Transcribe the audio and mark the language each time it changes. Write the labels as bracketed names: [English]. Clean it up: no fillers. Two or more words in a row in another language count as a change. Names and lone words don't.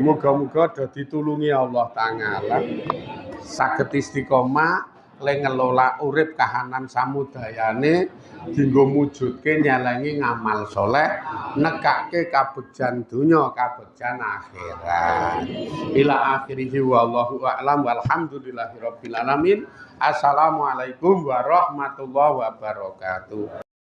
[Javanese] Muga-muga do ditulungi Allah Ta'ala. Saged istiqomah le ngelola urip kahanan samudayane dinggo mujudke nyelengi ngamal soleh nekake kabegjan donya kabegjan akhirat [Arabic] إلى آخره والله أعلم والحمد لله رب العالمين. السلام عليكم ورحمة الله وبركاته.